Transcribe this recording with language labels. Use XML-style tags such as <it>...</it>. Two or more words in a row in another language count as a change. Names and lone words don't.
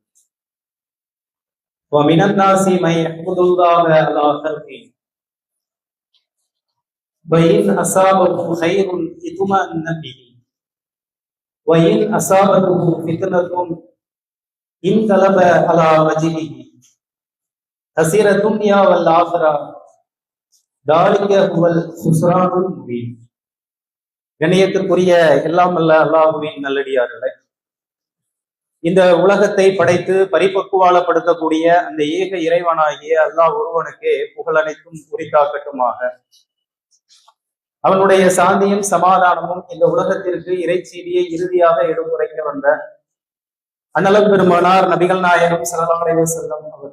<ar>ومن الناس من يعبد الله على خلقه وإن أصابه خير اطمأن به وإن أصابته فتنة انقلب على وجهه خسر الدنيا والآخرة ذلك هو الخسران المبين.</ar> <ta>கண்ணியத்திற்குரிய எல்லாம் அல்ல அல்லாஹ்வின் நல்லடியார்களே, இந்த உலகத்தை படைத்து பரிபக்குவாலப்படுத்தக்கூடிய அந்த ஏக இறைவனாகிய அல்லாஹ் ஒருவனுக்கே புகழனைத்தும் உரித்தாக்கட்டுமாக. அவனுடைய சாந்தியும் சமாதானமும் இந்த உலகத்திற்கு இறைச்செய்தியை இறுதியாக எடுத்துரைக்க வந்த அண்ணலம் பெருமானார் நபிகள் நாயகம்</ta> <ar>صلى الله عليه وسلم</ar>